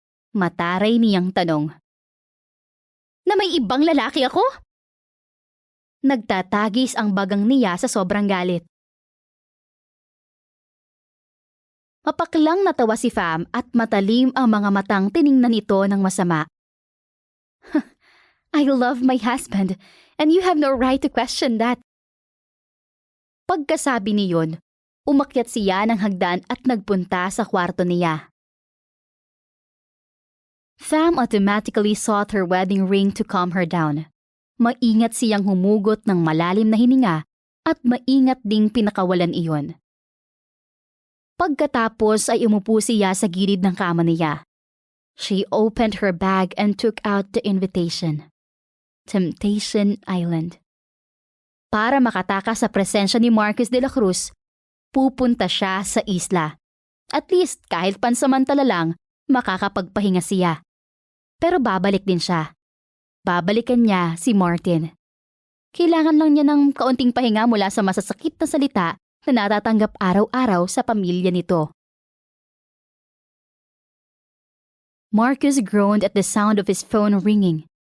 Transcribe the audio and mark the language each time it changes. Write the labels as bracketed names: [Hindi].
[Filipino] Mataray niyang tanong. Na may ibang lalaki ako? Nagtatagis ang bagang niya sa sobrang galit. Mapaklang natawa si Fam at matalim ang mga matang tiningnan ito ng masama. [English] I love my husband and you have no right to question that. [Filipino] Pagkasabi niyon, umakyat siya ng hagdan at nagpunta sa kwarto niya. [English] Fam automatically sought her wedding ring to calm her down. [Filipino] Maingat siyang humugot ng malalim na hininga at maingat ding pinakawalan iyon. Pagkatapos ay umupo siya sa gilid ng kama niya. [English] She opened her bag and took out the invitation. [Filipino] Temptation Island. Para makatakas sa presensya ni Marcus de la Cruz, pupunta siya sa isla. At least kahit pansamantala lang, makakapagpahinga siya. Pero babalik din siya. Babalikan niya si Martin. Kailangan lang niya ng kaunting pahinga mula sa masasakit na salita na natatanggap araw-araw sa pamilya nito. [English] Marcus groaned at the sound of his phone ringing.